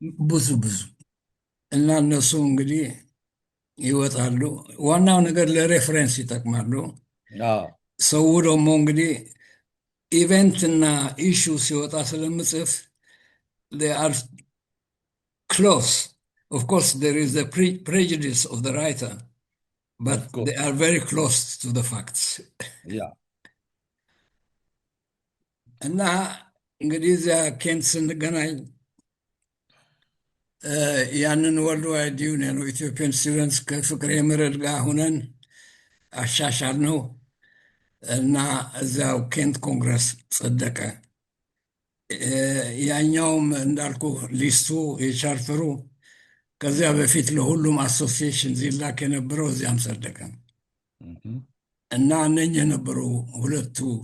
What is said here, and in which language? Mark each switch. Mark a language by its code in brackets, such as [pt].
[am] ብዙ እና እነሱ እንግዲህ ይወጣሉ። ዋናው ነገር ለሬፈረንስ ይጠቅማሉ። ሰው ደግሞ እንግዲህ ኢቨንት እና ኢሹ ሲወጣ ስለምጽፍ [en] are close. Of course, there is the prejudice of the writer, but they are very close to the facts. Yeah. [am] እና እንግዲህ እዚያ ኬንት ስንገናኝ ያንን ወርልድ ዋይድ ዩኒየን ኢትዮጵያን ስቱደንትስ ከፍቅሬ ምርድ ጋር ሁነን አሻሻል ነው እና እዚያው ኬንት ኮንግረስ ጸደቀ። ያኛውም እንዳልኩ ሊስቱ የቻርተሩ ከዚያ በፊት ለሁሉም አሶሲዬሽን ዚላክ የነበረው እዚያም ጸደቀ እና እነኝህ የነበሩ ሁለቱ